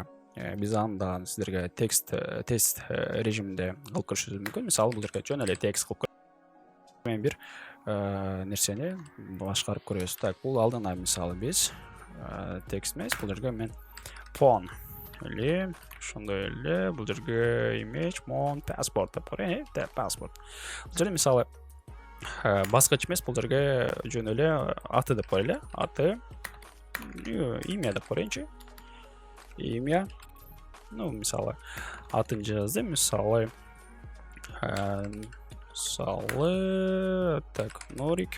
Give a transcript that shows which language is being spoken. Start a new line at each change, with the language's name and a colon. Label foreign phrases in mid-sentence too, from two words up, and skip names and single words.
Kyrgyz: Биз анда сиздерге тест режиминде кылып көрүшүбүз мүмкүн. Мисалы бул жерге жөн эле текст кылып мен бир нерсени башкарып көрөбүз. Так, бул алдына мисалы биз текст эмес, бул жерге мен phone или ошондой эле бул жерге
English: image mon passport
Kyrgyz: деп коеюн. Passport. Бул жерде мисалы баскыч эмес, бул жерге жөн эле аты деп коелу. Аты имя деп коеюнчу. Имя. Ну, мисалы атын жаздым, мисалы так, Норик.